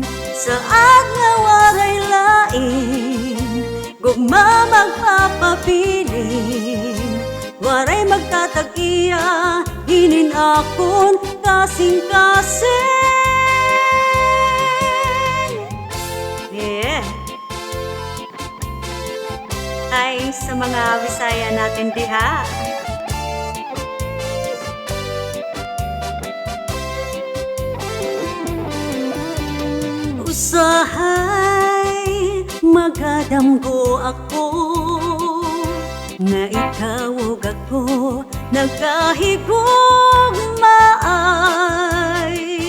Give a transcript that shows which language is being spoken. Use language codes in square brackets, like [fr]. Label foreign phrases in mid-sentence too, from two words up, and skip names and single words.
[war] Saan nga waray lain gugma magpapabilin. Waray magtatag-iya hinin akon kasing-kasing. [en] Yeah. [ceb] Ay, sa mga Bisaya natin diha. Usahay magadamgo ako, nga itawag ako nagkahigugmaay.